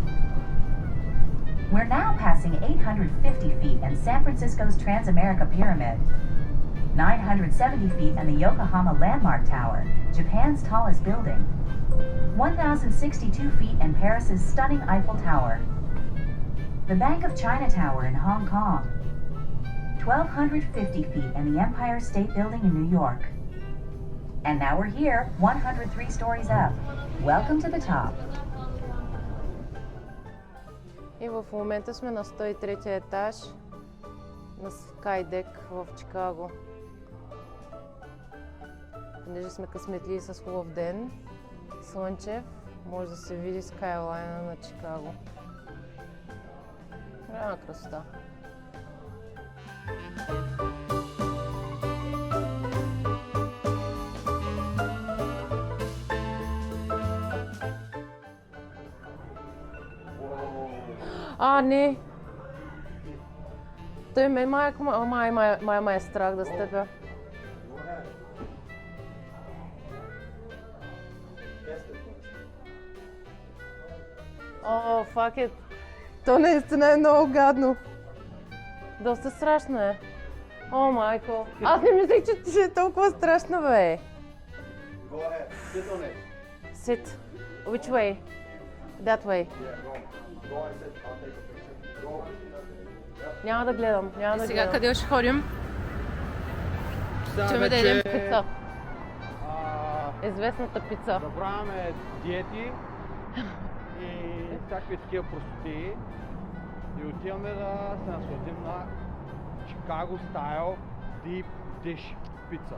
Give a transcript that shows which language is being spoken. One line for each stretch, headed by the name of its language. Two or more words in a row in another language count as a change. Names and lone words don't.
English: We're now passing 850 feet and San Francisco's Transamerica Pyramid, 970 feet and the Yokohama Landmark Tower, Japan's tallest building, 1,062 feet and Paris's stunning Eiffel Tower, the Bank of China Tower in Hong Kong, 1,250 feet and the Empire State Building in New York. And now we're here, 103 stories up. Welcome to the top.
Bulgarian: И в момента сме на 103 етаж на Скайдек в Чикаго. Понеже сме късметли с хубав ден, слънчев, може да се види скайлайна на Чикаго. Голяма красота. Не. Той мен май е страх да стъпя.
English: Fuck it.
Bulgarian: То наистина е много гадно. Доста страшно е. Майко. Аз не мислех, че ще е толкова страшно, бе.
English: Go ahead. Sit on it. Sit. Which way? That way.
Bulgarian: Няма да гледам, Сега къде ще ходим? Ще да ядем пица. Известната пица. Забравяме диети и всякакви такива простоти и отиваме да се насладим на
English: Chicago Style Deep Dish
Bulgarian: пица.